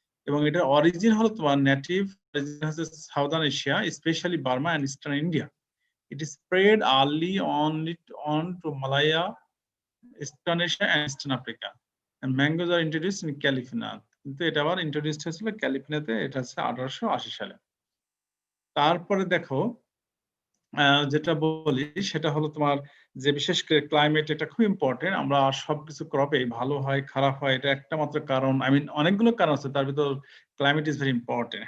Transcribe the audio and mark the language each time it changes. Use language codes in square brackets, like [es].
[bn] এবং এটার অরিজিন হলো তোমার নেটিভ অরিজিন হচ্ছে southern Asia, specially Burma and eastern India. [en] It is spread early on to Malaya Eastern Asia and Eastern Africa. And mangoes are introduced in California. [bn] কিন্তু এটা আবার introduced হয়েছিল ক্যালিফোর্নিয়াতে, এটা হচ্ছে 1880 সালে। তারপরে দেখো যেটা বলি সেটা হলো তোমার যে বিশেষ করে ক্লাইমেট, এটা খুব ইম্পর্টেন্ট। আমরা সবকিছু ক্রপে ভালো হয় খারাপ হয় এটা একটা মাত্র কারণ, আই মিন অনেকগুলো কারণ আছে, তার ভিতর [en] Climate is very important.